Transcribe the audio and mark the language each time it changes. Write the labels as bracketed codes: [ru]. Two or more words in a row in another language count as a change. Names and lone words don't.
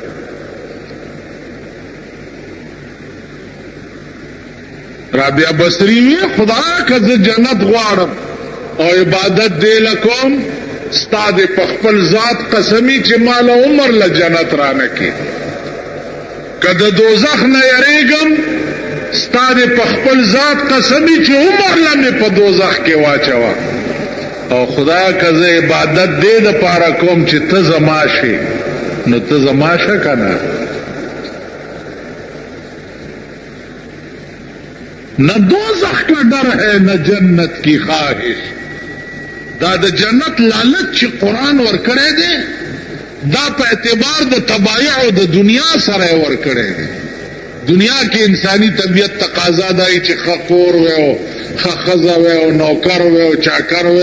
[ps] رابعه بصری وی خدا که زه جنت غواړم او عبادت دی لکوم ستا د په خپل ذات قسمی چې مال عمر له جنت رانه کې، که د دوزخ نه یریږم ستا د په خپل ذات قسمی چې عمر له مې په دوزخ کې واچوه. او خدا که زه عبادت دی د پاره کوم چې ته زما شې نو ته زما شه که نه. [ur] نہ دوزخ کا ڈر ہے نہ جنت کی خواہش. [ps] دا د جنت لالچ چې قرآن ورکړی دی دا په اعتبار د تبایع او د دنیا سره ورکړی دی. دنیا کې انسانی طبیعت تقاضا دی چې ښه کور وی او ښه ښځه وی او نوکر وی او چاکر وی.